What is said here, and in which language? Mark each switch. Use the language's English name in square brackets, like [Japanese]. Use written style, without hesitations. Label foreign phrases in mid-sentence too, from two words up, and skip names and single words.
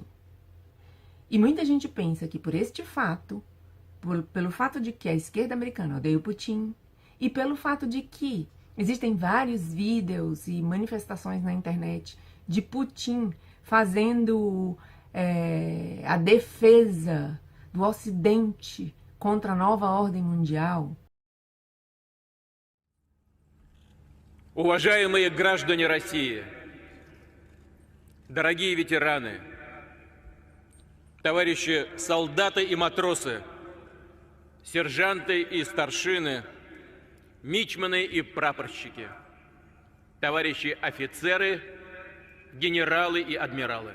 [Portuguese] E muita gente pensa que por este fato, pelo fato de que a esquerda americana odeia o Putin, e pelo fato de que existem vários vídeos e manifestações na internet de Putin fazendo a defesa do Ocidente contra a nova ordem mundial. [Russian] Уважаемые граждане России, дорогие ветераны, товарищи солдаты и матросы, сержанты и старшины, мичманы и прапорщики, товарищи офицеры, генералы и адмиралы.